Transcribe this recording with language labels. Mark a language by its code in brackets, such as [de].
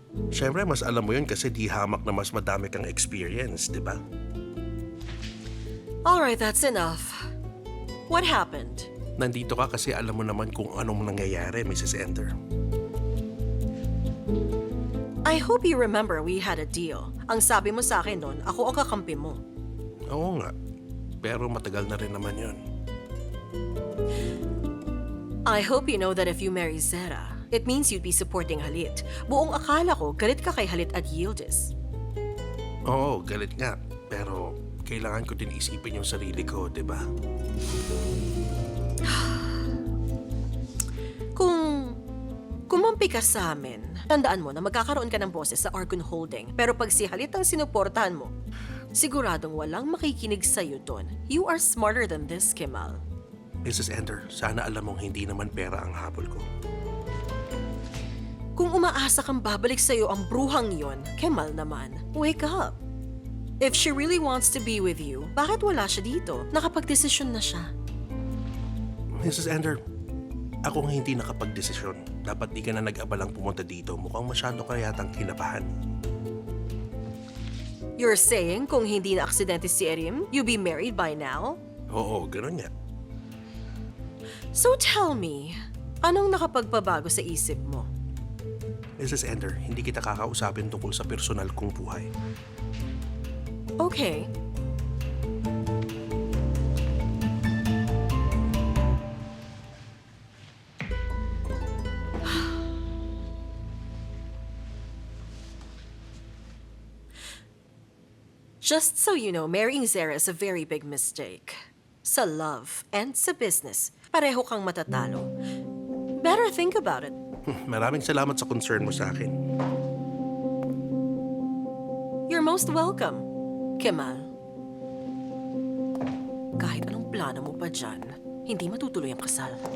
[tl] Siyempre, mas alam mo yun kasi di hamak na mas madami kang experience, di ba? [en] Alright, that's enough. What happened? [tl] Nandito ka kasi alam mo naman kung anong nangyayari, Mrs. Ender. [en] I hope you remember we had a deal. [tl] Ang sabi mo sa akin noon, ako ang kakampi mo. Oo nga, pero matagal na rin naman yun. [en] I hope you know that if you marry Zara, it means you'd be supporting Halit. [tl] Buong akala ko, galit ka kay Halit at Yildiz. Oo, galit nga. Pero kailangan ko din isipin yung sarili ko, di ba? Kung kumampi ka sa amin, tandaan mo na magkakaroon ka ng boses sa Argon Holding. Pero pag si Halit ang sinuportahan mo, siguradong walang makikinig sa'yo doon. [en] You are smarter than this, Kemal. Mrs. [tl] Ender, sana alam mong hindi naman pera ang habol ko. Kung umaasa kang babalik sa'yo ang bruhang yon, Kemal naman, wake up. [en] If she really wants to be with you, bakit wala siya dito? [tl] Nakapagdesisyon na siya. [en] Mrs. [tl] Ender, ako ang hindi nakapagdesisyon. Dapat di ka na nag-abalang pumunta dito. Mukhang masyado ka yatang kinabahan. [en] You're saying kung hindi na aksidente si Erim, you'd be married by now? [tl] Oo, ganun nga. So tell me, anong nakapagpabago sa isip mo? Mrs. Ender, hindi kita kakausapin tungkol sa personal kong buhay. [en] Okay. Just so you know, marrying Zara is a very big mistake. Sa love and sa business, pareho kang matatalo. Better think about it. [tl] Maraming salamat sa concern mo sa akin. [en] You're most welcome, Kemal. [tl] Kahit anong plano mo pa dyan, hindi matutuloy ang kasal.